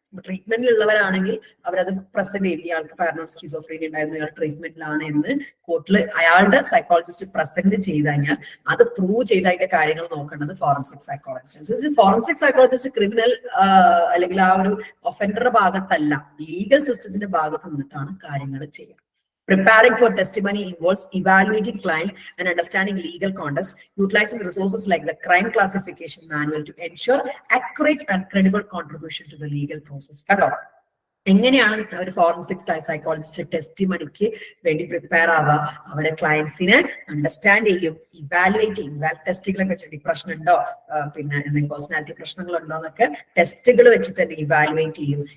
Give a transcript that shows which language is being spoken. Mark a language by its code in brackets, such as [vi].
[ml] ട്രീറ്റ്മെന്റിലുള്ളവരാണെങ്കിൽ അവരത് പ്രസന്റ് ചെയ്യും, ഇയാൾക്ക് പാരനോയിഡ് സ്കിസോഫ്രീനിയ ഉണ്ടായിരുന്നു, ഇയാൾ ട്രീറ്റ്മെന്റിലാണ് എന്ന് കോർട്ടിൽ അയാളുടെ സൈക്കോളജിസ്റ്റ് പ്രസന്റ് ചെയ്ത് കഴിഞ്ഞാൽ അത് പ്രൂവ് ചെയ്ത് അതിന്റെ കാര്യങ്ങൾ നോക്കേണ്ടത് forensic psychologist. Forensic psychologist criminal അല്ലെങ്കിൽ ആ ഒരു ഒഫൻഡറുടെ ഭാഗത്തല്ല, ലീഗൽ സിസ്റ്റത്തിന്റെ ഭാഗത്ത് നിന്നിട്ടാണ് കാര്യങ്ങൾ ചെയ്യുക. [en] Preparing for testimony involves evaluating client and understanding legal context, utilizing resources like the crime classification manual to ensure accurate and credible contribution to the legal process. [ml] എങ്ങനെയാണ് ഒരു ഫോറൻസിക് സൈക്കോളജിസ്റ്റ് ടെസ്റ്റിമണിക്ക് വേണ്ടി പ്രിപ്പയർ ആവുക? അവരെ ക്ലയൻസിനെ അണ്ടർസ്റ്റാൻഡ് ചെയ്യും, evaluate ചെയ്യും. ടെസ്റ്റുകളൊക്കെ വെച്ച് depression ഉണ്ടോ, പിന്നെ എന്തെങ്കിലും പേഴ്സണാലിറ്റി പ്രശ്നങ്ങളുണ്ടോ എന്നൊക്കെ ടെസ്റ്റുകൾ വെച്ചിട്ട് തന്നെ ഇവാലുവേറ്റ് ചെയ്യും.